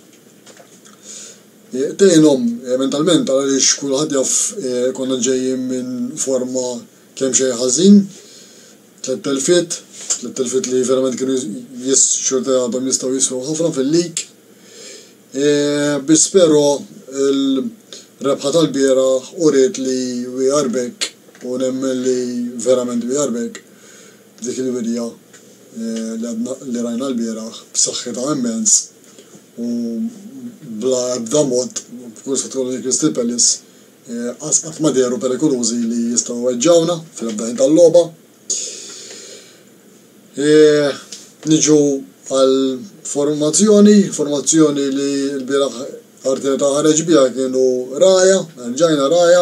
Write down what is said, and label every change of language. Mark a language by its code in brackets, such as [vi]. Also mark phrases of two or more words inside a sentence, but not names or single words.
[mt] Tgħinhom mentalment għaliex kulħadd jaf konna ġejjin minn forma kemm xejn ħażin, tlet-telfiet li verament kienu xorta għadhom jistgħu jiswew ħafna fil-lig. Biss però il-rebħa tal-bieraħ uriet li [en] we are back [mt] u nemmen li verament [en] we are back [mt] dik il-wirja li rajna l-bieraħ b'saħħitha immens u bla ebda mod b'kull se tkun Crystal Palace qatt ma dehru perikolużi li jistgħu weġġawna fil-ebda ħin tal-logħba. Niġu għal formazzjoni li l-bieraħ Arteta ħareġ biha kienu Raya, rġajna Raya.